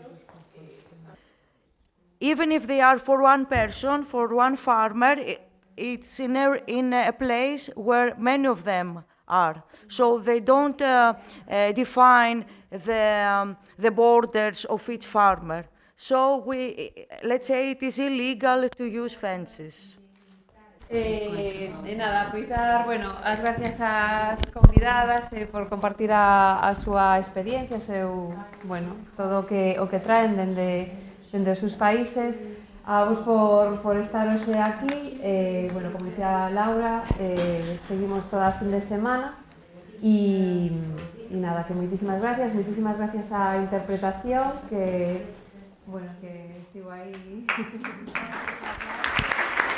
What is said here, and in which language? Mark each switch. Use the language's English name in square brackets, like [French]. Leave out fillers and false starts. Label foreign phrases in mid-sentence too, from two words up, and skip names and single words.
[English] Even if they are for one person, for one farmer, it's in a place where many of them are. So they don't define the borders of each farmer. So let's say it is illegal to use fences. [Galician] Nada, pois dar, bueno, as gracias ás convidadas por compartir a súa experiencia, bueno, todo o que traen dende os seus países. A vos por estar hoxe aquí, bueno, como dicía Laura, seguimos toda a fin de semana e nada, que moitísimas gracias á interpretación que, bueno, que estivo aí.